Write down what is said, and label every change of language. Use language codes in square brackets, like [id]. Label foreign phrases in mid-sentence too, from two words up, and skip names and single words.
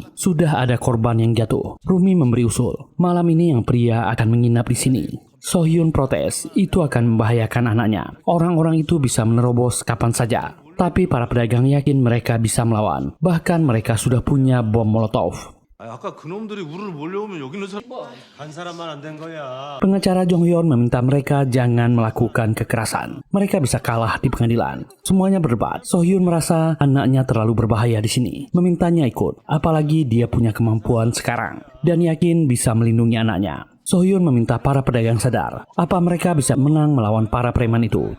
[id] Sudah ada korban yang jatuh. Rumi memberi usul. Malam ini yang pria akan menginap di sini. Sohyun protes. Itu akan membahayakan anaknya. Orang-orang itu bisa menerobos kapan saja. Tapi para pedagang yakin mereka bisa melawan. Bahkan mereka sudah punya bom molotov. [ko] 아까 그놈들이 우르르 몰려오면 여기 있는 사람 한 사람만 안 된 거야. [id] Pengacara Jong Hyun meminta mereka jangan melakukan kekerasan. Mereka bisa kalah di pengadilan. Semuanya berdebat. Sohyun merasa anaknya terlalu berbahaya di sini. Memintanya ikut. Apalagi dia punya kemampuan sekarang. Dan yakin bisa melindungi anaknya. Sohyun meminta para pedagang sadar. Apa mereka bisa menang melawan para preman itu?